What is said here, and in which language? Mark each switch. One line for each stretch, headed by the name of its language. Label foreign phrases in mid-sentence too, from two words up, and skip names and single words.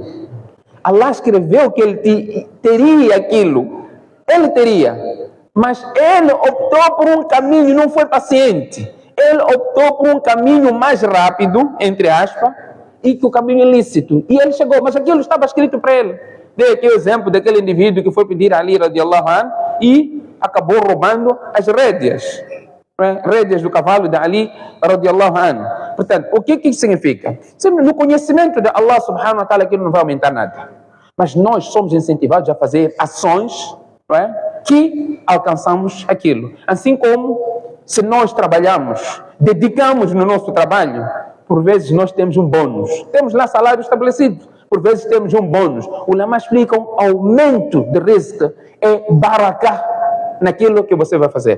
Portuguese: Allah escreveu que ele teria aquilo. Ele teria. Mas ele optou por um caminho, não foi paciente. Ele optou por um caminho mais rápido, entre aspas, e que o caminho ilícito. E ele chegou, mas aquilo estava escrito para ele. Dei aqui o exemplo daquele indivíduo que foi pedir a Ali
Arabic: رضي الله عنه
Portuguese: e acabou roubando as rédeas. Rédeas do cavalo de Ali
Arabic: رضي الله عنه.
Portuguese: Portanto, o que isso significa? No conhecimento de Allah
Arabic: سبحانه وتعالى,
Portuguese: aquilo não vai aumentar nada. Mas nós somos incentivados a fazer ações, não é, que alcançamos aquilo. Assim como se nós trabalhamos, dedicamos no nosso trabalho, por vezes nós temos um bônus. Temos lá salário estabelecido. Por vezes temos um bônus. Os ulama explicam, aumento de risco é barakah naquilo que você vai fazer.